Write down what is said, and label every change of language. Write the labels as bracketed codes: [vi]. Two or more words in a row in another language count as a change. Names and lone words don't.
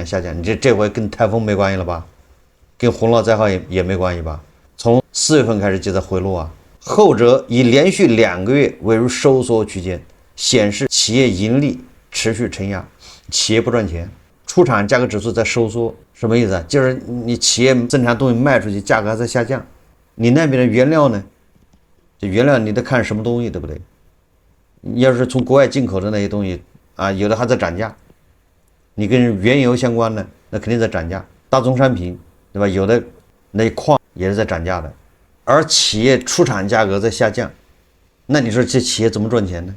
[zh] 你這回跟颱風沒關係了吧？跟洪澇災害也沒關係吧？從4月份開始就在回落啊。後者以連續2個月位於收縮區間，顯示企業盈利持續承壓，企業不賺錢。出廠價格指數在收縮，什麼意思啊？就是你企業生產東西賣出去，價格還在下降。你那邊的原料呢？这原料你得看什麼東西，對不對？你要是從國外進口的那些東西啊，有的還在漲價。你跟原油相關的，那肯定在漲價。大宗商品，對吧？有的那礦也是在漲價的。而企業出廠價格在下降，那你說這企業怎麼賺錢呢？